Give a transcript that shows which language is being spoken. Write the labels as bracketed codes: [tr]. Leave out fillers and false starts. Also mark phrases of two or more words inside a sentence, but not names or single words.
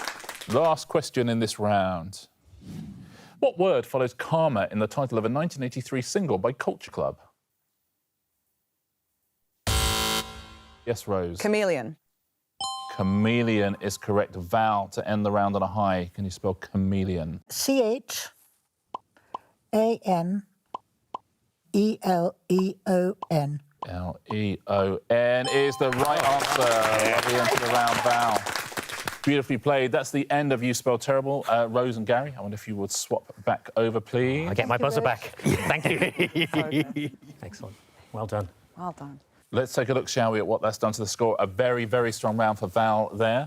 [en] Last question in this round. What word follows karma in the title of a 1983 single by Culture Club? Yes, Rose. Chameleon. Chameleon is correct. Val, to end the round on a high. Can you spell chameleon? C-H-A-M-E-L-E-O-N. L-E-O-N is the right answer. Lovely end to the round, Val. Beautifully played. That's the end of You Spell Terrible. Rose and Gary, I wonder if you would swap back over, please. I get my buzzer back. Thank you. Excellent. Well done. Well done. Let's take a look, shall we, at what that's done to the score. A very, very strong round for Val there.